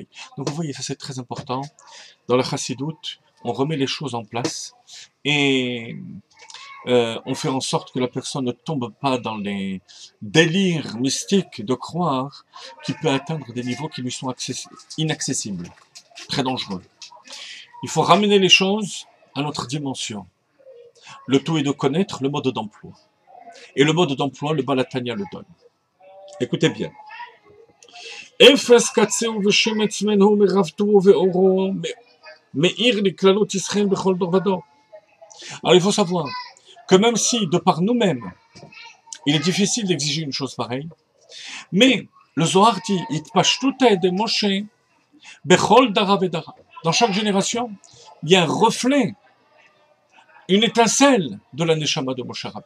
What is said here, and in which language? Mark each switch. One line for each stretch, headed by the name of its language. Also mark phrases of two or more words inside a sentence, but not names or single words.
French: Donc vous voyez, ça c'est très important. Dans la Chassidut, on remet les choses en place et on fait en sorte que la personne ne tombe pas dans les délires mystiques de croire qu'il peut atteindre des niveaux qui lui sont inaccessibles, très dangereux. Il faut ramener les choses à notre dimension. Le tout est de connaître le mode d'emploi. Et le mode d'emploi, le Baal HaTanya le donne. Écoutez bien.
Hebrew: אפס קצהו ושמץ מנהו מרבתו ואורו מאיר ל כללות ישראל בכל דור ודור.
French: Alors il faut savoir que même si, de par nous-mêmes, il est difficile d'exiger une chose pareille, mais le Zohar dit,
Aramaic: אתפשטותא ד משה בכל דרא ודרא.
French: Dans chaque génération, il y a un reflet, une étincelle de la Neshama de Moshe Rabbeinu.